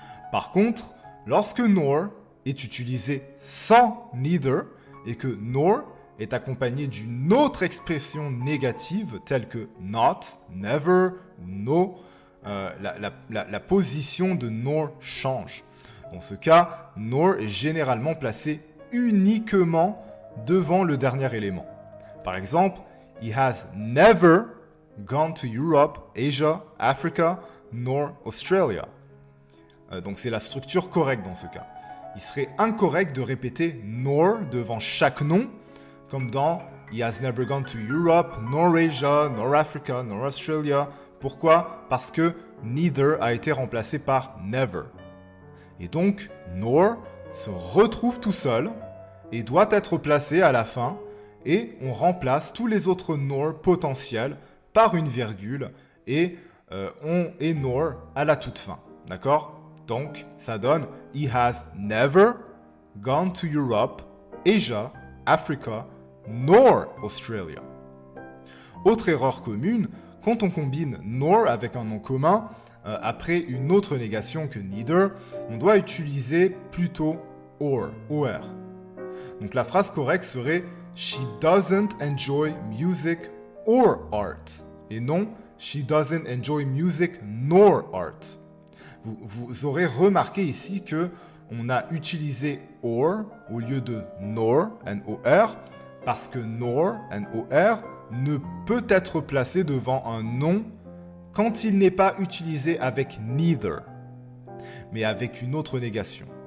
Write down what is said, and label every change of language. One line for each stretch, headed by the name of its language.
French: Par contre, lorsque nor est utilisé sans neither et que nor est accompagné d'une autre expression négative telle que not, never ou no, la position de nor change. Dans ce cas, nor est généralement placé uniquement devant le dernier élément. Par exemple,
English: he has never gone to Europe, Asia, Africa, nor Australia.
French: Donc c'est la structure correcte dans ce cas. Il serait incorrect de répéter nor devant chaque nom, comme dans
English: he has never gone to Europe, nor Asia, nor Africa, nor Australia.
French: Pourquoi? Parce que neither a été remplacé par never. Et donc, nor se retrouve tout seul et doit être placé à la fin, et on remplace tous les autres nor potentiels par une virgule et on est nor à la toute fin. D'accord? Donc, ça donne
English: he has never gone to Europe, Asia, Africa, nor Australia.
French: Autre erreur commune, quand on combine nor avec un nom commun, après une autre négation que neither, on doit utiliser plutôt or. Donc la phrase correcte serait
English: She doesn't enjoy music or art.
French: Et non
English: She doesn't enjoy music nor art.
French: Vous aurez remarqué ici que on a utilisé or au lieu de nor, N-O-R, Parce que nor, N-O-R, ne peut être placé devant un nom quand il n'est pas utilisé avec neither, mais avec une autre négation.